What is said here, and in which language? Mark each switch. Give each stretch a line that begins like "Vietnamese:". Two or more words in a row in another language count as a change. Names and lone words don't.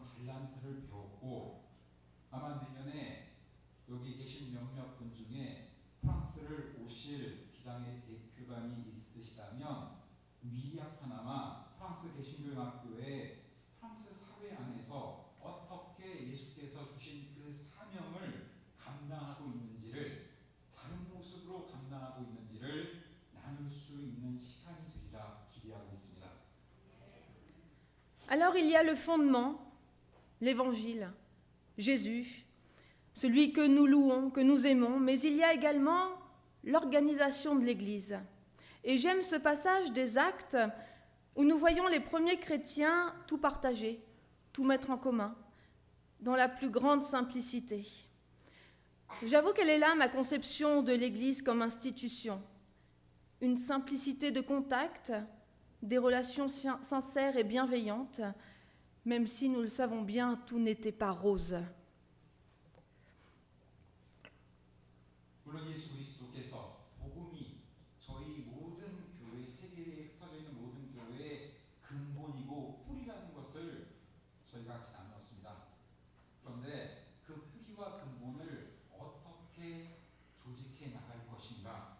Korean: 달란트를 배웠고, 아마 내년에 여기 계신 몇몇 분 중에 프랑스를 오실 기장의 대표단이 있으시다면 미약하나마 프랑스 개신교연합교회 프랑스 사회 안에서 어떻게 예수께서 주신 그 사명을 감당하고 있는지를, 다른 모습으로 감당하고 있는지를 나눌 수 있는 시간이 되리라 기대하고 있습니다.
French: Alors il y a le fondement, l'évangile, Jésus, celui que nous louons, que nous aimons, mais il y a également l'organisation de l'Église. Et j'aime ce passage des Actes où nous voyons les premiers chrétiens tout partager, tout mettre en commun, dans la plus grande simplicité. J'avoue qu'elle est là ma conception de l'Église comme institution. Une simplicité de contact, des relations sincères et bienveillantes, même si nous le savons bien, tout n'était pas rose.
Korean: 물론 예수 그리스도께서 복음이 저희 모든 교회, 세계에 흩어져 있는 모든 교회의 근본이고 뿌리라는 것을 저희가 같이 나누었습니다. 그런데 그 뿌리와 근본을 어떻게 조직해 나갈 것인가?